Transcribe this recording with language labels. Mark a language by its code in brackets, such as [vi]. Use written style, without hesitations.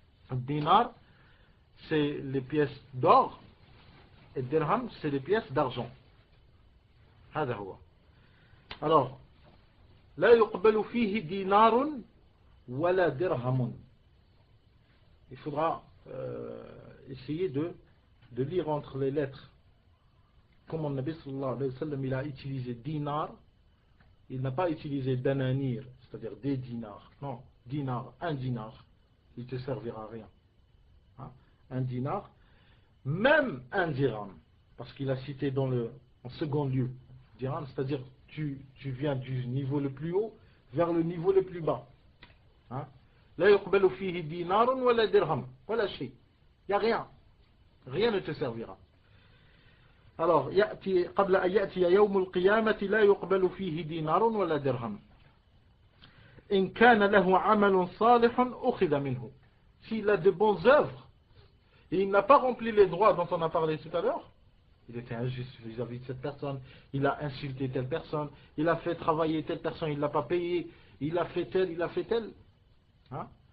[fr] Dinar, c'est les pièces d'or. Et dirham, c'est les pièces d'argent. [ar] هذا هو. [fr] Alors, [ar] لا يقبل فيه دينار ولا درهم. [fr] Il faudra essayer de lire entre les lettres. Comme le Nabi sallallahu alayhi wa sallam, il a utilisé dinar, il n'a pas utilisé dananir, c'est-à-dire des dinars. Non, dinar, un dinar, il ne te servira à rien. Hein? Un dinar, même un dirham, parce qu'il a cité en second lieu. Dirham, c'est-à-dire tu viens du niveau le plus haut vers le niveau le plus bas. Hein? [ar] لا يقبل فيه دينار ولا درهم ولا شيء. [fr] Il n'y a rien. Rien ne te servira. Alors, [ar] قبل أن يأتي يوم القيامة لا يقبل فيه دينار ولا درهم. إن كان له عمل صالح أخذ منه. [fr] S'il a de bonnes œuvres et il n'a pas rempli les droits dont on a parlé tout à l'heure, il était injuste vis-à-vis de cette personne, il a insulté telle personne, il a fait travailler telle personne, il ne l'a pas payé, il a fait tel. Hein?